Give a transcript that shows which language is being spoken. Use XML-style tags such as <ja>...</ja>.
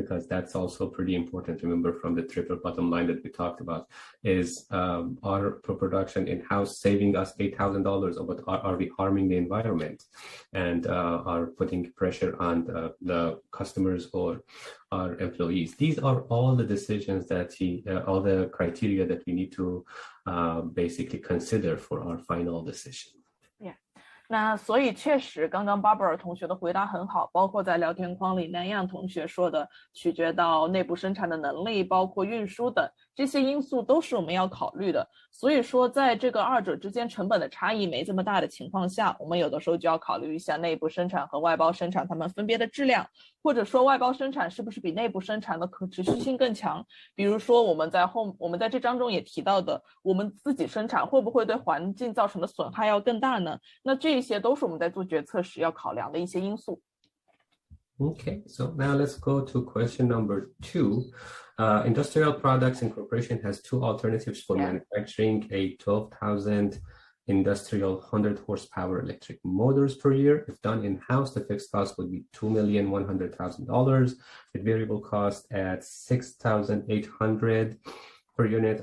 <en>Because that's also pretty important. Remember from the triple bottom line that we talked about, is our production in-house saving us $8,000, but are we harming the environment and are putting pressure on the customers or our employees? These are all the decisions that all the criteria that we need to basically consider for our final decision.</en> <zh>那所以确实，刚刚巴布尔同学的回答很好，包括在聊天框里南样同学说的，取决到内部生产的能力，包括运输等这些因素都是我们要考虑的。所以说，在这个二者之间成本的差异没这么大的情况下，我们有的时候就要考虑一下内部生产和外包生产它们分别的质量，或者说外包生产是不是比内部生产的可持续性更强。比如说我们在这章中也提到的，我们自己生产会不会对环境造成的损害要更大呢？那这些都是我们在做决策时要考量的一些因素。</zh> <en>Okay, so now let's go to question number 2. Industrial Products Incorporation has 2 alternatives for manufacturing a 12,000 industrial 100 horsepower electric motors per year. If done in-house, the fixed cost would be $2,100,000, with variable cost at $6,800 per unit.</en>